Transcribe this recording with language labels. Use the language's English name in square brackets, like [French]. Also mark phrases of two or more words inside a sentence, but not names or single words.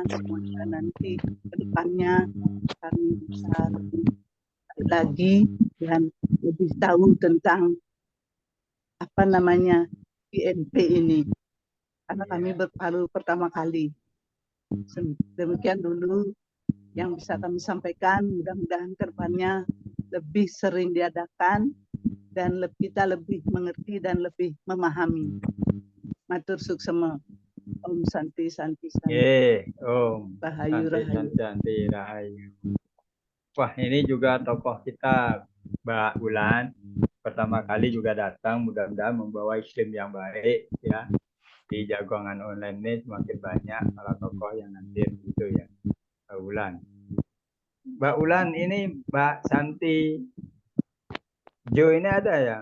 [Indonesian] Semoga nanti ke depannya kami bisa lebih lagi dan lebih tahu tentang apa namanya INP ini. Karena kami baru pertama kali. Demikian dulu yang bisa kami sampaikan, mudah-mudahan ke depannya lebih sering diadakan dan kita lebih mengerti dan lebih memahami. [Balinese] Matur suksema. [Sanskrit] ॐ शान्ति शान्ति शान्ति. Om [Javanese] Rahayu Rahayu. Santi Rahayu. [Indonesian] Wah, ini juga tokoh kita, Mbak Ulan. Pertama kali juga datang, mudah-mudahan membawa iklim yang baik ya. Di jagongan online ini semakin banyak para tokoh yang hadir gitu ya. Mbak Ulan. Mbak Ulan, ini Mbak Santi Jo ini ada ya?